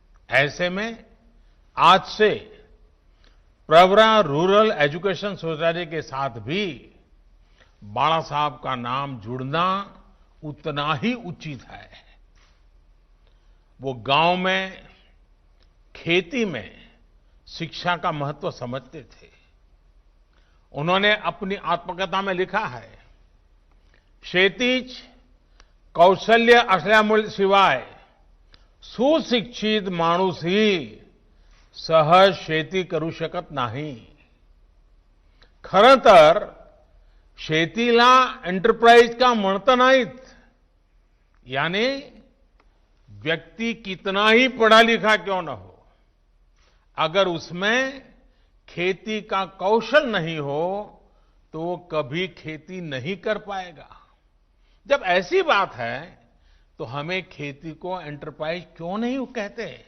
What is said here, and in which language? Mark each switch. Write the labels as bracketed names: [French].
[Hindi] ऐसे में आज से प्रवरा रूरल एजुकेशन सोसाइटी के साथ भी बाला साहब का नाम जुड़ना उतना ही उचित है। वो गांव में, खेती में शिक्षा का महत्व समझते थे। उन्होंने अपनी आत्मकथा में लिखा है, शेतीच [Marathi] कौशल्य असल्याशिवाय सुशिक्षित माणूसही सहज शेती करू शकत नाही. खरं तर शेतीला एंटरप्राइज का म्हणत नाहीत. [Hindi] यानी व्यक्ति कितना ही पढ़ा लिखा क्यों न हो, अगर उसमें खेती का कौशल नहीं हो तो वो कभी खेती नहीं कर पाएगा. जब ऐसी बात है तो हमें खेती को एंटरप्राइज क्यों नहीं कहते.